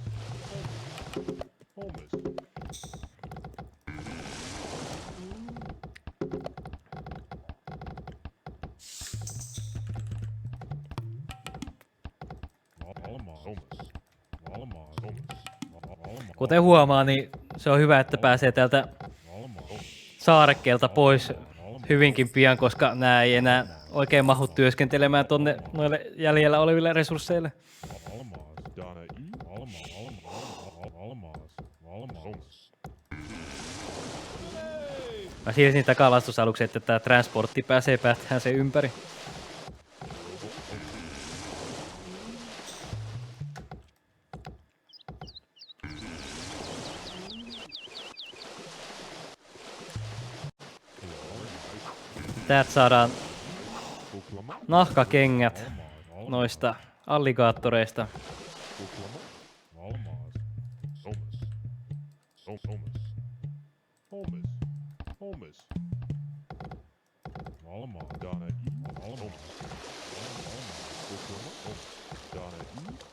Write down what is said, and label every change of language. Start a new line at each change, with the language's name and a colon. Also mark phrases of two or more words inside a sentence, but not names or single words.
Finnish: Almas. Almas. Almas. Almas. Almas. Kuten huomaa, niin se on hyvä, että pääsee täältä saarekkeelta pois hyvinkin pian, koska nämä ei enää oikein mahdu työskentelemään tonne noille jäljellä oleville resursseille. Almas. Donna E. Almas. Almas. Almas. Mä siirsin niitä kalastusaluksia, että tää transportti pääsee päättämään sen ympäri. Täältä saadaan Oklama? nahkakengät noista alligaattoreista. Oklama? Almas. Almas. Almas. Almas. Almas. Almas. Donna E. Almas. Oklama? Donna E.